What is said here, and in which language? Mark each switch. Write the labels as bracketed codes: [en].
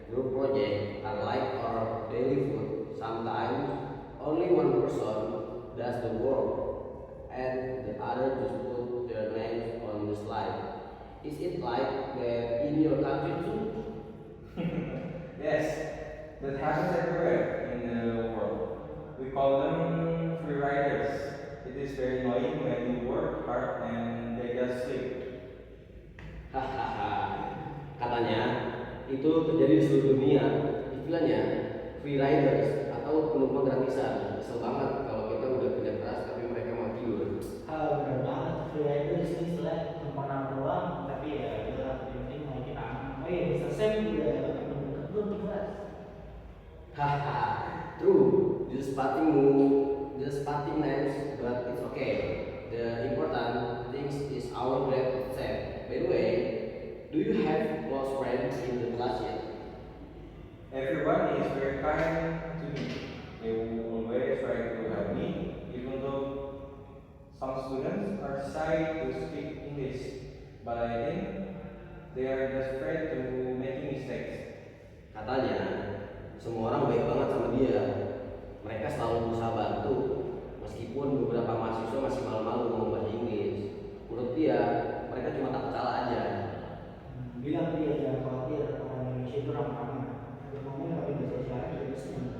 [en] Group project are like our daily food. Sometimes only one person does the work and the other just put their names on the slide. Is it like that in your country too? Yes, that happens everywhere in the world. We call them free riders. It is very annoying when you work hard and they just sleep. [id] Hahaha, katanya itu terjadi di seluruh dunia. Istilahnya free riders atau penumpang gratisan. Kesel banget kalau kita udah kerja keras tapi mereka mau tidur. Bener banget, free rider di sini istilah numpang nama doang, tapi ya itu lah yang penting mau kita aman. Oh iya, Mr. Sam udah dapat yang dekat belum di kelas? [en] Hahaha, true. Just spotting names, but it's okay. The important thing is our grade set. By the way, do you have close friends in the class yet? Everyone is very kind to me. They will always try to help me, even though some students shy to speak English, but I think they are just afraid to making mistakes. [id] Katanya, semua orang baik banget sama dia. Mereka selalu berusaha bantu, meskipun beberapa mahasiswa masih malu-malu ngomong bahasa Inggris. Menurut dia, mereka cuma takut salah aja. Bilang dia jangan khawatir, orang Indonesia itu ramah-ramah. Udah ngomong pakai bahasa isyarat juga bisa.